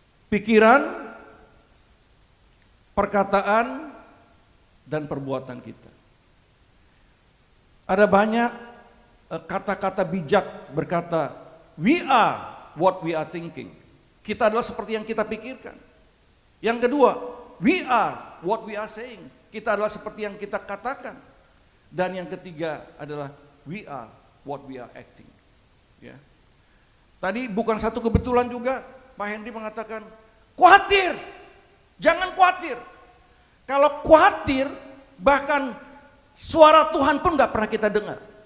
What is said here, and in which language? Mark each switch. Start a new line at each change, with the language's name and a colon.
Indonesian: Pikiran, perkataan, dan perbuatan kita. Ada banyak kata-kata bijak berkata,
English: we are what we are thinking.
Indonesian: Kita adalah seperti yang kita pikirkan. Yang kedua,
English: we are what we are saying.
Indonesian: Kita adalah seperti yang kita katakan. Dan yang ketiga adalah
English: we are what we are acting.
Indonesian: Ya. Tadi bukan satu kebetulan juga Pak Henry mengatakan, khawatir, jangan khawatir. Kalau khawatir, bahkan suara Tuhan pun gak pernah kita dengar.